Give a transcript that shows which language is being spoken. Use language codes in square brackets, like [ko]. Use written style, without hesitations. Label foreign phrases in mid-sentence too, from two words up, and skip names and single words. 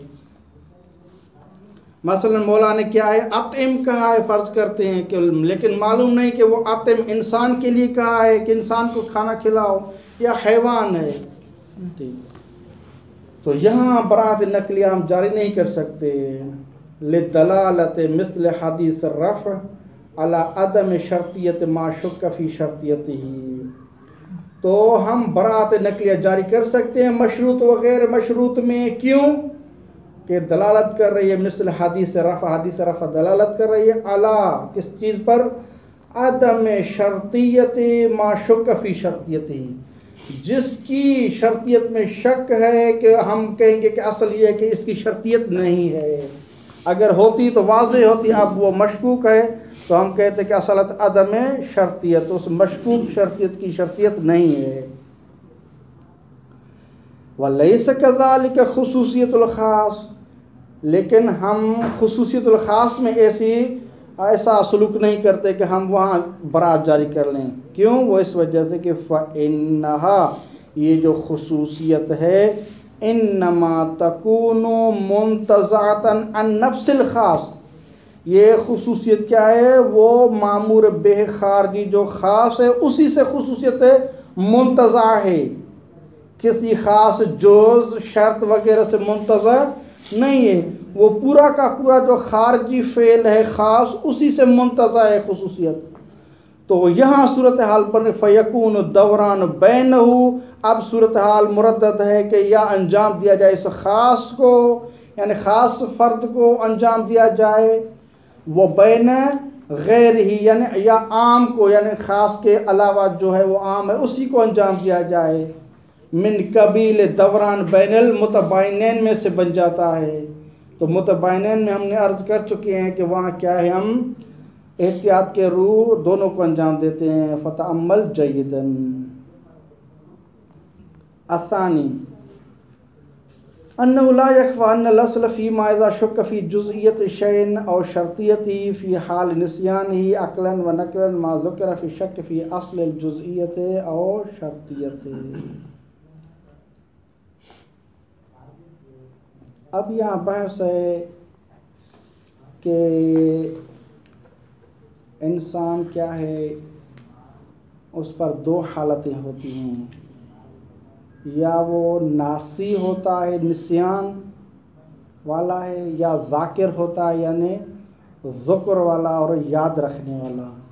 [ur] مثلا مولا نے کیا ہے، اطعم کہا ہے، فرض کرتے ہیں کہ، لیکن معلوم نہیں کہ وہ اطعم انسان کے لیے کہا ہے کہ انسان کو کھانا کھلاؤ یا حیوان ہے، تو یہاں برات نقلیہ ہم جاری نہیں کر سکتے، [ar] لدلالت مثل حدیث الرفع علی عدم شرطیت ما شک فی شرطیتہ، [ur] تو ہم برات نقلیہ جاری کر سکتے ہیں مشروط و غیر مشروط میں، کیوں کہ دلالت کر رہی ہے مثل حدیث رفع، حدیث رفع دلالت کر رہی ہے اعلیٰ کس چیز پر، [ar] عدم شرطیت ما شک فی شرطیتہ، [ur] جس کی شرطیت میں شک ہے کہ ہم کہیں گے کہ اصل یہ ہے کہ اس کی شرطیت نہیں ہے، اگر ہوتی تو واضح ہوتی، اب وہ مشکوک ہے تو ہم کہتے کہ اصلت عدم شرطیت، اس مشکوک شرطیت کی شرطیت نہیں ہے۔ [ar] وَلَيْسَ كَذَلِكَ خصوصیت الخاص، [ur] لیکن ہم خصوصیت الخاص میں ایسا سلوک نہیں کرتے کہ ہم وہاں برات جاری کر لیں، کیوں، وہ اس وجہ سے کہ فَإِنَّهَا، یہ جو خصوصیت ہے، [ar] انما تکون منتزعة عن نفس الخاص، [ur] یہ خصوصیت کیا ہے، وہ مامور بہ خارجی جو خاص ہے اسی سے خصوصیت منتزع ہے، کسی خاص جوز شرط وغیرہ سے منتزع نہیں ہے، وہ پورا کا پورا جو خارجی فعل ہے خاص اسی سے منتزع ہے خصوصیت۔ تو یہاں صورتحال پر [ar] فیکون دوران بینہ، [ur] اب صورتحال مردد ہے کہ یا انجام دیا جائے اس خاص کو، یعنی خاص فرد کو انجام دیا جائے، وہ بین غیر ہی یعنی یا عام کو، یعنی خاص کے علاوہ جو ہے وہ عام ہے اسی کو انجام دیا جائے، [ar] من قبیل دوران بین المتباینین [ur] میں سے بن جاتا ہے۔ تو متباینین میں ہم نے عرض کر چکے ہیں کہ وہاں کیا ہے، ہم احتیاط کے روح دونوں کو انجام دیتے ہیں۔ [ar] فتأمل جیداً۔ الثانی، انه لا يخفى ان الاصل فيما اذا شك في جزئيه شيء او شرطيته في حال نسيانه عقلا ونقلا ما ذكر في الشك في اصل الجزئيه او شرطيته. [ur] اب یہاں بحث ہے کہ انسان کیا ہے، اس پر دو حالتیں ہوتی ہیں، یا وہ ناسی ہوتا ہے نسیان والا ہے، یا ذاکر ہوتا ہے یعنی ذکر والا اور یاد رکھنے والا.